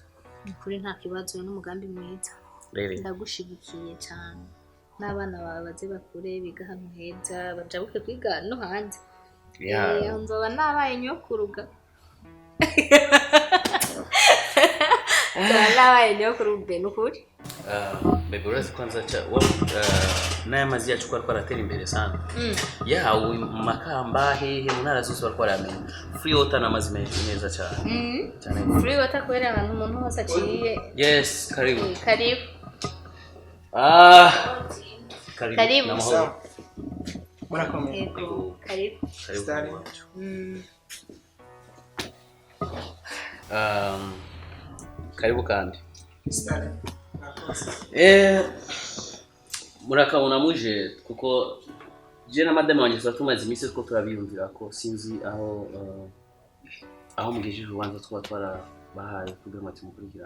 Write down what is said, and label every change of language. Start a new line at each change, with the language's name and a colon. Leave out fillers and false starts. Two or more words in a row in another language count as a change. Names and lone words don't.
Rundi: kuri nta kibazo n'umugambi mwiza ndagushigikiye cyane n'abana bawe baze bakure biga hano heza bajabuke kwiga no hanze nzoba nabaye nyokuruga nabaye nyokurube nukuri bebe urazi kwanza n'aya mazi yacu kwa twaratera imbere sana Makamba hehe mu ntara zose barwaramenya
English: free water
Rundi: n'amazi meza cyane
English: free water
Rundi: kubera abantu umuntu hose aciye
Swahili: yes karibu karibu
Rundi: murakomeye
Swahili: karibu
Rundi: karibu kandi murakabona muje kuko je na madame wanjye tumaze iminsi ko turabiyumvira ko sinzi aho mugejije ubanza twara bahaye kugira ngo tumukurikirane